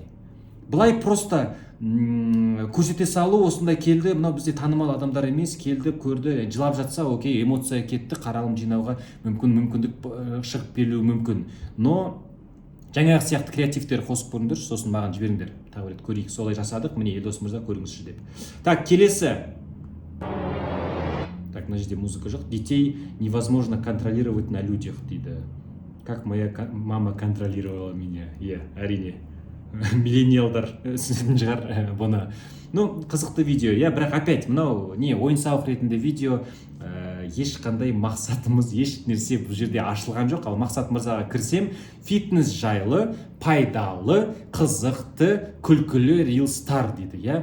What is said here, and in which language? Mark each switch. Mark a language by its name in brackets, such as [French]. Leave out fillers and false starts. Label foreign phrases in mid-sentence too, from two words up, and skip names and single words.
[Kazakh] Былай просто көрсете салу, осындай келді, мынау бізде танымал адамдар емес, келді, көрді, жылап жатса, окей, эмоция кетті, қаралым жинауға мүмкіндік шығып берілуі мүмкін. Но жаңағы сияқты креативтер қосып көріңдер, сосын маған жіберіңдер. Тағы рет көрейік, солай жасадық, міне Елдос мырза көріңізші деп. Так, келесі. Так, мына жерде музыка жоқ. [Russian] Детей невозможно контролировать на людях дейді. Как моя мама контролировала меня. [Kazakh] Әрине. миллениалдар түсінетін шығар бұны. Ну, қызықты видео, иә, бірақ опять мынау не ойын сауық ретінде видео, ешқандай мақсатымыз еш нәрсе бұл жерде ашылған жоқ. Ал Мақсат мырзаға кірсем, фитнес жайлы, пайдалы, қызықты, күлкілі рилстар дейді, иә.